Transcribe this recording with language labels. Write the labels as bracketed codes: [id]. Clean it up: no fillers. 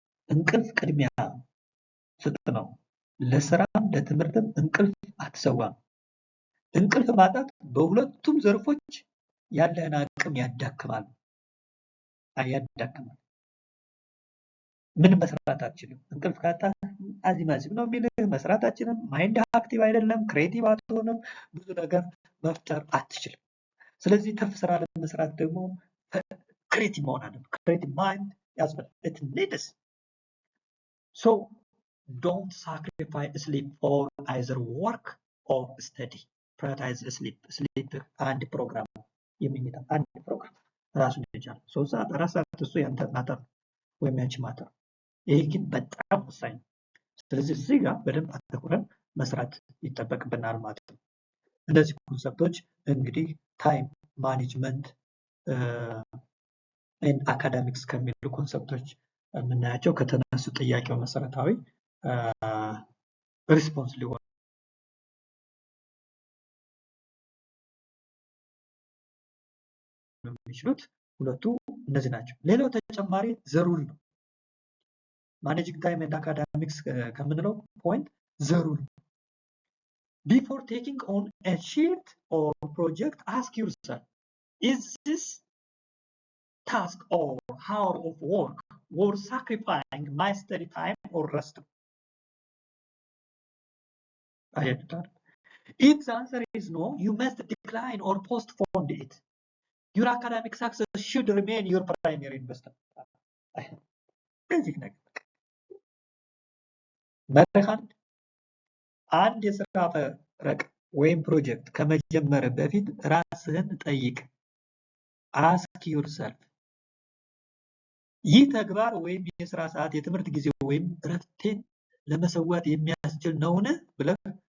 [am] እንቅልፍ ቅድሚያ ስጥ ነው። ለስራም ለትምህርትም እንቅልፍ አትሰዋም። እንቅልፍ ማጣት በሁለቱም ዘርፎች ያለህን አቅም ያዳክማል። ምን መስራት አትችልም። እንቅልፍ ካጣ አዚማዚም ነው የሚልህ፣ መስራት አትችልም፣ ማይንድ አክቲቭ አይደለም፣ ክሬቲቭ አትሆንም፣ ብዙ ነገር መፍጠር አትችልም። ስለዚህ ትርፍ ስራ ለመስራት ደግሞ ክሬቲቭ መሆን አለብህ። ክሬቲቭ ማይንድ ያስፈልጋል። [en] it needs. So don't sacrifice sleep for either work or study. Prioritize sleep. [am] sleep አንድ ፕሮግራም የሚመጣ አንድ ፕሮግራም ራሱን ይቻላል። 3 ሰዓት 4 ሰዓት እሱ ያንተ ማተር ወይም ያንቺ ማተር። ይሄ ግን በጣም ወሳኝ ነው። ስለዚህ እዚህ ጋር በደንብ አተኩረን መስራት ይጠበቅብናል ማለት ነው። እነዚህ ኮንሰፕቶች እንግዲህ ታይም ማኔጅመንት ኤንድ አካዳሚክስ ከሚሉ ኮንሰፕቶች የምናያቸው ከተነሱ ጥያቄው መሰረታዊ ሪስፖንስ ሊሆን የሚችሉት ሁለቱ እነዚህ ናቸው። ሌላው ተጨማሪ ዘሩል ነው። ማኔጂንግ ታይም ኤንድ አካዳሚክስ ከምንለው ፖይንት ዘሩል ነው። [en] Before taking on a shift or project, ask yourself, is this task or hour of work worth sacrificing my study time or rest? [am] አያችሁታል? [en] If the answer is no, you must decline or postpone it. Your academic success should remain your primary investment. [am] በዚህ ነገር መረካን አንድ የስራ ፈረቅ ወይም ፕሮጀክት ከመጀመር በፊት ራስህን ጠይቅ። [en] ask yourself [am] ይህ ተግባር ወይም የስራ ሰዓት የትምህርት ጊዜ ወይም እረፍቴን ለመሰዋት የሚያስችል ነውን ብለህ